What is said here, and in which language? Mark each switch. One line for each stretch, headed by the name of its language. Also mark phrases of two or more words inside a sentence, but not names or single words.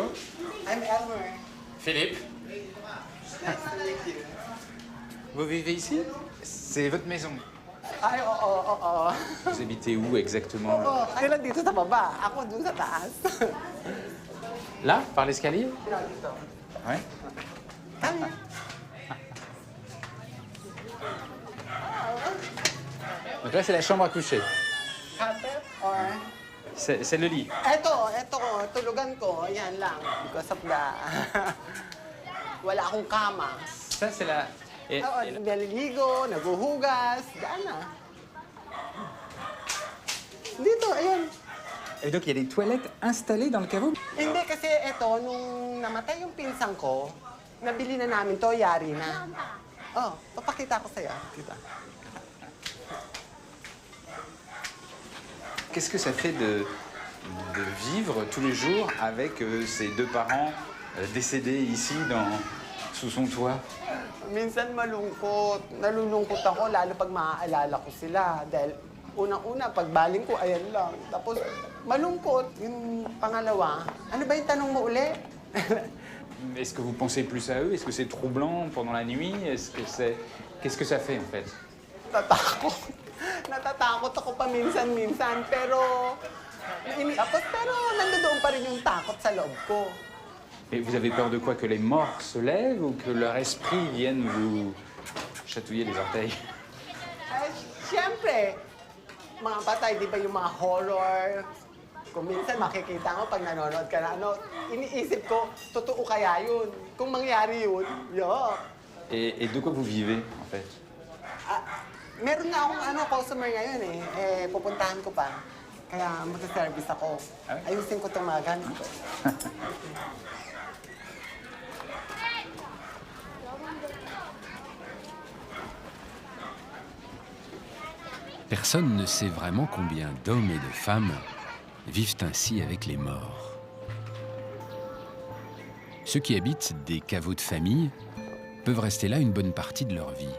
English: I'm Elmer.
French: Philippe. Vous vivez ici? C'est votre maison.
Filipino: Ay, oo.
French: Vous habitez où exactement?
Filipino: Oo, kayo lang dito sa baba. Ako dun sa taas.
French: Là, par l'escalier?
Filipino: Dito.
French: Ouais. Donc là, c'est la chambre à coucher.
English: Carpet or...
French: C'est le lit.
Filipino: Eto, tulugan ko. Yan lang.
English: Because of the...
Filipino: Wala akong kama.
French: Ça, c'est la...
Filipino: Oo, naliligo, naguhugas, daan na. Dito, ayan.
French: Et donc, il y a des toilettes installées dans le caveau?
Filipino: Hindi kasi eto, nung namatay yung pinsang ko, nabili na namin to, yari na. Oh, papakita ko sa'yo. Kita.
French: Qu'est-ce que ça fait de vivre tous les jours avec ses deux parents décédés ici, sous son toit?
Filipino: Minsan malungkot. Nalulungkot ako, lalo pag maaalala ko sila. Dahil unang-una, pagbaling ko, ayan lang. Tapos malungkot. Yung pangalawa, ano ba yung tanong mo uli?
French: Est-ce que vous pensez plus à eux? Est-ce que c'est troublant pendant la nuit? Qu'est-ce que ça fait, en fait?
Filipino: Natatakot. Natatakot ako paminsan-minsan, pero nandoon pa rin yung takot sa loob ko.
French: Et vous avez peur de quoi? Que les morts se lèvent ou que leur esprit vienne vous chatouiller les orteils?
Filipino: Siyempre, mga patay, di ba yung mga horror? Kung minsan makikita mo pag nanonood ka na, iniisip ko, totoo kaya yun? Kung mangyari yun, yuck.
French: Et de quoi vous vivez, en fait?
Filipino: Meron na akong customer ngayon pupuntahan ko pa. Kaya mag-service ako. Ayusin ko itong mga gamit ko.
French: Personne ne sait vraiment combien d'hommes et de femmes vivent ainsi avec les morts. Ceux qui habitent des caveaux de famille peuvent rester là une bonne partie de leur vie.